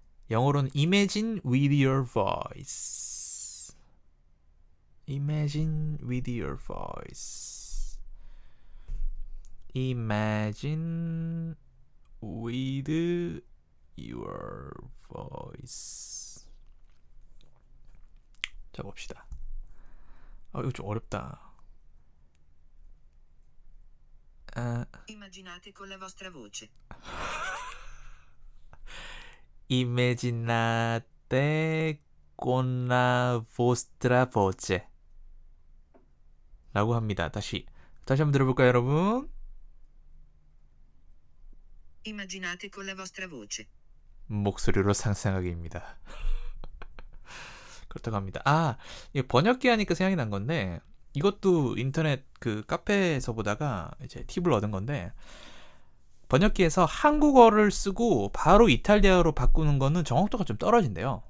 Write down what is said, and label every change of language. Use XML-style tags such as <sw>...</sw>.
<en>영어로는 imagine with your voice. Imagine with your voice. Imagine with your voice.</en> <ko>자, 봅시다. 이거 좀 어렵다.</ko> <it>Immaginate con la vostra voce. Immaginate con la vostra voce.</it> <ko>라고 합니다. 다시 한번 들어볼까요, 여러분?</ko> <it>Immaginate con la vostra voce.</it> <ko>목소리로 상상하기입니다. 그렇다고 합니다. 이거 번역기 하니까 생각이 난 건데 이것도 인터넷 그 카페에서 보다가 이제 팁을 얻은 건데 번역기에서 한국어를 쓰고 바로 이탈리아어로 바꾸는 거는 정확도가 좀 떨어진대요.</ko>